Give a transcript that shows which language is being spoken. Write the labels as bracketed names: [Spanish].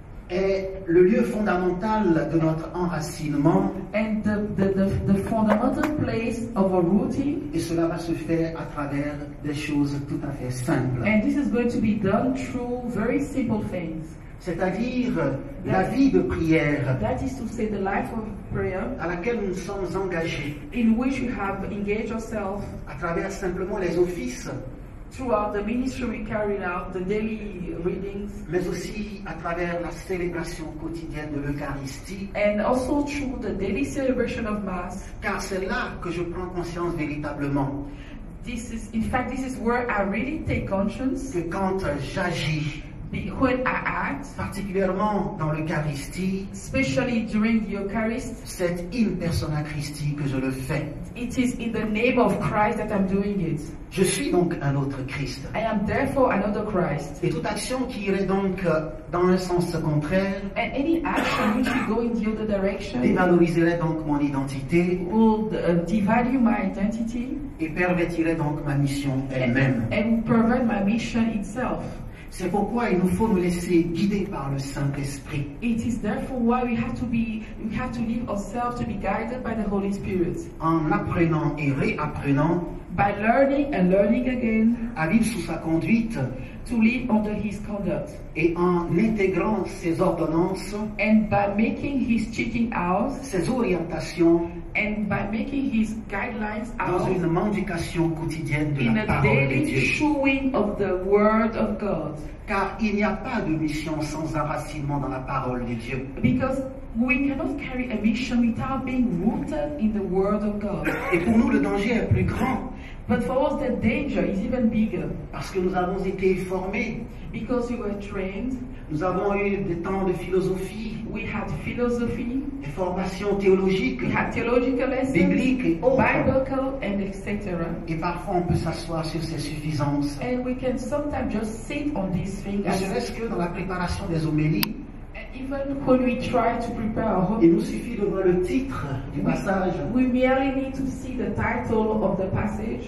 [French] est le lieu fondamental de notre enracinement, [English] And the fundamental place of a rooting, [French] et cela va se faire à travers des choses tout à fait simples. [English] and this is going to be done through very simple things. [French] C'est-à-dire la vie de prière [English] That is to say, the life of prayer, [French] à laquelle nous sommes engagés, [English] in which you have engaged yourself [French] à travers simplement les offices, [English] throughout the ministry we carried out, the daily readings, [French] mais aussi à travers la célébration quotidienne de l'Eucharistie, [English] and also through the daily celebration of Mass. [French] car c'est là que je prends conscience véritablement [English] This is where I really take conscience. [French] que quand j'agis, [English] When I act, [French] particulièrement dans l'Eucharistie, [English] especially during the Eucharist, [French] c'est [Latin] in persona Christi [French] que je le fais. [English] it is in the name of Christ that I'm doing it. [French] Je suis donc un autre Christ. [English] I am therefore another Christ. [French] Et toute action qui irait donc dans un sens contraire [English] And any action which will go in the other direction [French] dévaloriserait donc mon identité [English] will devalue my identity [French] et pervertirait donc ma mission elle-même. [English] and pervert my mission itself. [French] C'est pourquoi il nous faut nous laisser guider par le Saint-Esprit. [English] It is therefore why we have to leave ourselves to be guided by the Holy Spirit. [French] En apprenant et réapprenant [English] By learning and learning again [French] à vivre sous sa conduite [English] to live under His conduct. [French] et en intégrant ses ordonnances, [English] And by making His teaching out [French] ses orientations [English] and by making His guidelines [French] dans [English] out [French] une mendication quotidienne de [English] in [French] la [English] a [French] parole de [English] daily [French] Dieu. [English] chewing of the Word of God. [French] Car il n'y a pas de mission sans enracinement dans la parole de Dieu. [English] Because we cannot carry a mission without being rooted in the Word of God. [French] Et pour nous, le danger est plus grand [English] But for us, the danger is even bigger [French] parce que nous avons été formés, [English] because we were trained, [French] nous avons eu des temps de philosophie, [English] we had philosophy, [French] des formations théologiques, [English] we had theological lessons, [French] bibliques et autres. [English] biblical, and etc. [French] Et parfois, on peut s'asseoir sur ces suffisances. [English] And we can sometimes just sit on these things. [French] Ne serait-ce que dans la préparation des homélies, [English] And even when we try to prepare our [French] il [English] home, [French] nous suffit de voir le titre du passage [English] we merely need to see the title of the passage